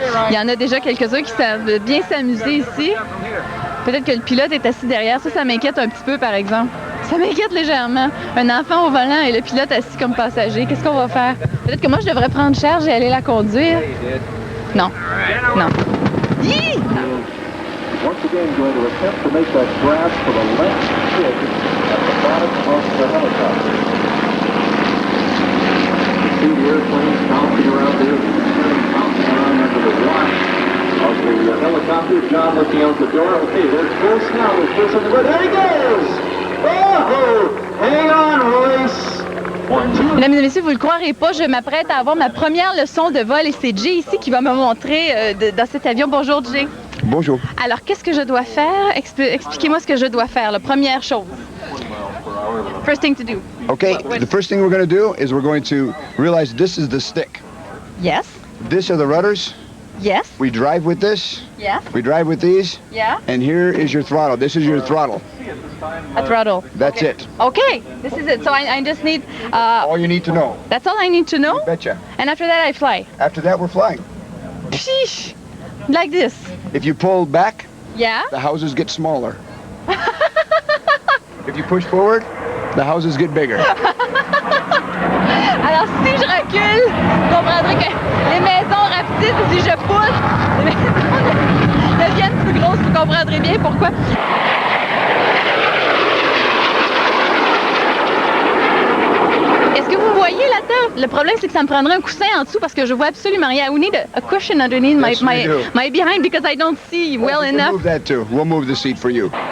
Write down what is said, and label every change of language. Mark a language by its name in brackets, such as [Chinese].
[French] Il y en a déjà quelques-uns qui savent bien s'amuser ici. Peut-être que le pilote est assis derrière. Ça m'inquiète un petit peu, par exemple. Ça m'inquiète légèrement. Un enfant au volant et le pilote assis comme passager. Qu'est-ce qu'on va faire? Peut-être que moi, je devrais prendre charge et aller la conduire. Non. Non. Hi! [English] Once again, going to attempt to make that grab for the left stick at the bottom of the helicopter. You see the airplane bouncing around there, bouncing around under the watch of the helicopter. John looking out the door. Okay, there's Bruce now. There's Bruce on the way. There he goes! Oh! Hang on, Royce! [French] Mesdames et messieurs, vous ne le croirez pas, je m'apprête à avoir ma première leçon de vol et c'est Jay ici qui va me montrer dans cet avion. Bonjour Jay. Bonjour. Alors, qu'est-ce que je dois faire? Expliquez-moi ce que je dois faire, la première chose. [English] First thing to do. Okay, the first thing we're going to do is we're going to realize this is the stick. Yes. This are the rudders. Yes. We drive with this. Yeah. We drive with these. Yeah. And here is your throttle. This is your throttle. A throttle. That's okay. it. Okay, this is it. So I just need... all you need to know. That's all I need to know? You betcha. And after that, I fly? After that, we're flying. Psheesh. Like this. If you pull back, yeah, the houses get smaller. If you push forward, the houses get bigger. [French] Alors, si je recule, vous comprendrez que les maisons rapetissent. Si je pousse, les maisons deviennent plus grosses. Vous comprendrez bien pourquoi. Est-ce que vous voyez la table? Le problème, c'est que ça me prendrait un coussin en dessous parce que je vois absolument rien. [English] We need a cushion underneath my behind because I don't see well enough. We'll move that too. We'll move the seat for you.